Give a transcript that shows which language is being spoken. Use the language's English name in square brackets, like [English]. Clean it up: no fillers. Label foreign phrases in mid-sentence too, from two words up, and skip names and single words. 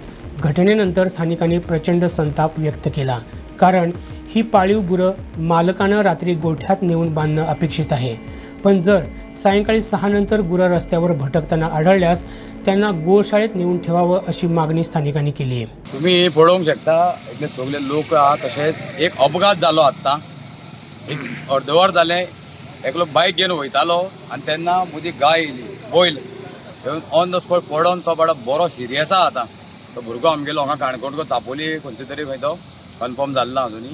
[Marathi] घटनेनंतर स्थानिकांनी प्रचंड संताप व्यक्त केला, कारण ही पाळीव गुरं मालकानं रात्री गोठ्यात नेऊन बांधणं अपेक्षित आहे. पण जर सायंकाळी 6 नंतर गुरं रस्त्यावर भटकताना आढळल्यास त्यांना गोशाळेत नेऊन ठेवावं अशी मागणी स्थानिकांनी केली आहे. [Konkani] तुम्ही पळोवंक शकता इतले सगळे लोक आहात. तशेंच एक अपघात जालो आत्ता, एक अर्दवर जालें. एकलो बायक घेवन वयतालो आनी तेन्ना मदीं गाय येयली, बैल घेवन [English] on the spot [Konkani] पडोन तो बाबा बरो सिरियस आहा. आतां तो भुरगो आमगेलो हांगा काणकोण चापोली खंयचे तरी खंय तो कन्फर्म जालो ना अजुनी.